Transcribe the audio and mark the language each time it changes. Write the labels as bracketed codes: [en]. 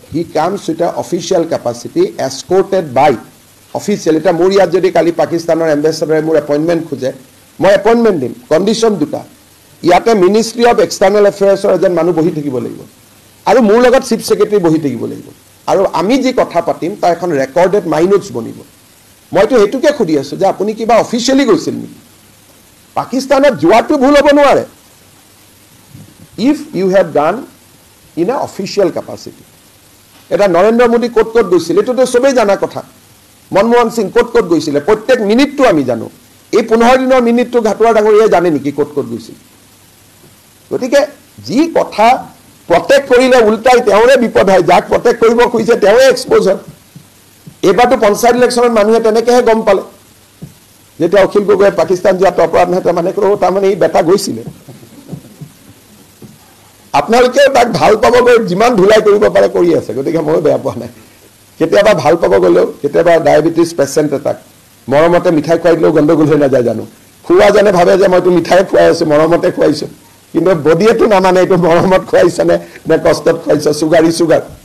[en] He comes with a official capacity escorted by official. [as] এতিয়া মোৰ ইয়াত যদি কালি পাকিস্তানৰ এম্বেচাডাৰে মোৰ এপইণ্টমেণ্ট খোজে, মই এপইণ্টমেণ্ট দিম, কণ্ডিশ্যন দুটা। ইয়াতে মিনিষ্ট্ৰী অফ এক্সটাৰ্নেল এফেয়াৰ্ছৰ এজন মানুহ বহি থাকিব লাগিব, আৰু মোৰ লগত চিফ ছেক্ৰেটাৰী বহি থাকিব লাগিব, আৰু আমি যি কথা পাতিম তাৰ এখন ৰেকৰ্ডেড মাইনোটছ বনিব। মইতো সেইটোকে সুধি আছোঁ যে আপুনি কিবা অফিচিয়েলি গৈছিল নেকি? পাকিস্তানত যোৱাটো ভুল হ'ব নোৱাৰে [en] If you have done in a official capacity. [as] এটা নৰেন্দ্ৰ মোদী ক'ত গৈছিল এইটোতো চবেই জানা কথা। মনমোহন সিং ক'ত গৈছিলে প্ৰত্যেক মিনিটটো আমি জানো। এই 15 দিনৰ মিনিটটো ঘাটোৱাৰ ডাঙৰীয়াই জানে নেকি ক'ত গৈছিল? গতিকে যি কথা প্ৰটেক্ট কৰিলে উল্টাই তেওঁৰে বিপদ হয়, যাক প্ৰটেক্ট কৰিব খুজিছে তেওঁৱে এক্সপ'জ হয়। এইবাৰতো পঞ্চায়ত ইলেকশ্যনত মানুহে তেনেকৈহে গম পালে। যেতিয়া অখিল গগৈয়ে পাকিস্তান যোৱাত অপৰাধ নহয় তাৰমানে তাৰমানে ই বেটা গৈছিলে আপোনালোকে তাক ভাল পাব গৈ যিমান ধুলাই কৰিব পাৰে কৰি আছে গতিকে মই বেয়া পোৱা নাই কেতিয়াবা ভাল পাব গ'লেও কেতিয়াবা ডায়েবেটিছ পেচেণ্ট এটাক মৰমতে মিঠাই খুৱাই দিলেও গণ্ডগোল হৈ নাযায় জানো খুওৱা যেনে ভাবে যে মইতো মিঠাই খুৱাই আছো মৰমতে খুৱাইছো কিন্তু বডিয়েতো নামানে এইটো মৰমত খুৱাইছেনে নে কষ্টত খুৱাইছে চুগাৰ